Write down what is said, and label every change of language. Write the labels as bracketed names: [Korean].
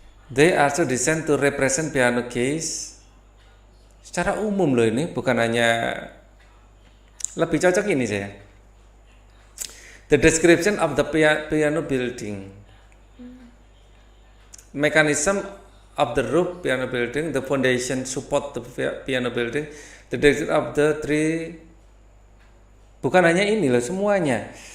[English] They also designed to represent piano keys. [Indonesian] Secara umum loh ini, bukan hanya, lebih cocok ini saya. [English] The description of the piano building. Mechanism of the roof piano building, the foundation support the piano building, the description of the 3. [Indonesian] Bukan hanya ini loh, semuanya.